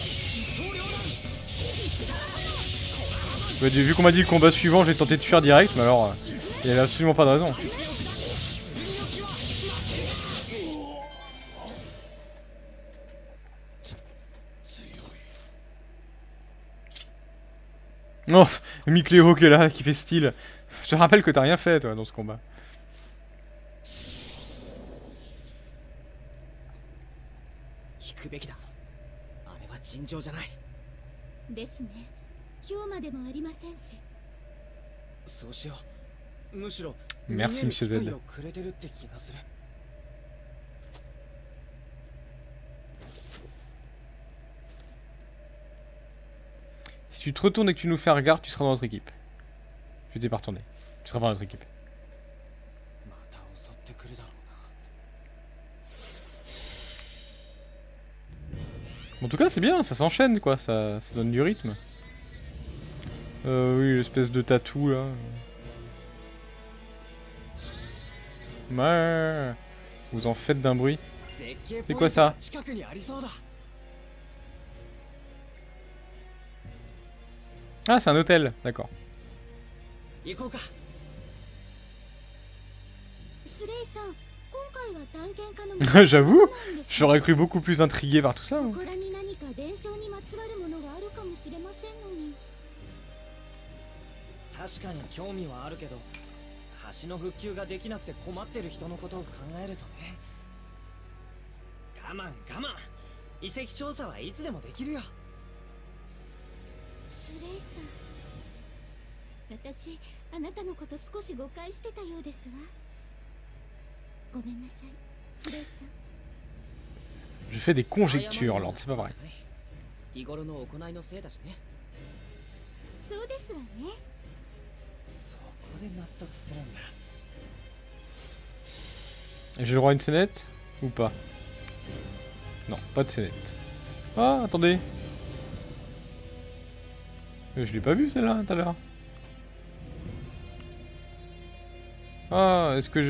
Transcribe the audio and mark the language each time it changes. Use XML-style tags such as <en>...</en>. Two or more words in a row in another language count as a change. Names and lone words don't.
<fr>Ouais, vu qu'on m'a dit le combat suivant, j'ai tenté de fuir direct, mais alors il y avait absolument pas de raison. Oh, Mick Léo qui est là, qui fait style. Je te rappelle que t'as rien fait toi dans ce combat.</fr> <ja>引くべきだ。あれは尋常じゃない。ですね。今日までもありませんし。そうしよう。むしろ</ja> <fr>Merci Monsieur Z.</fr> <ja>逃げる機会をくれてるって気がする。</ja> <fr>Si tu te retournes et que tu nous fais un regard, tu seras dans notre équipe. Tu t'es pas retourné. Tu seras dans notre équipe.</fr> <ja>また襲ってくるだろうな。</ja> <fr>En tout cas, c'est bien, ça s'enchaîne quoi, ça donne du rythme. Oui, l'espèce de tatou là. Ouais. Vous en faites d'un bruit. C'est quoi ça?</fr> <ja>近くにありそうだ。</ja> <fr>Ah, c'est un hôtel, d'accord.</fr> <ja>行こうか。スレイさん、今回は探検家の</ja> <fr>J'avoue, j'aurais cru beaucoup plus intrigué par tout ça. Hein.</fr> <ja>ここらに何か伝承にまつわるものがあるかもしれませんのに。確かに興味はあるけど、橋の復旧ができなくて困ってる人のことを考えるとね。我慢我慢。遺跡調査はいつでもできるよ。スレイさん、私、あなたのこと少し誤解してたようですわ。ごめんなさい、スレイさん。</ja> <fr>Je fais des conjectures, alors c'est pas vrai.</fr> <ja>日頃の行いのせいだしね。そうですわね。そこで納得するんだ。</ja> <fr>J'ai le droit à une scénette ou pas? Non, pas de scénette. Ah, attendez. Je l'ai pas vu celle-là tout à l'heure. Ah, est-ce que je...</fr>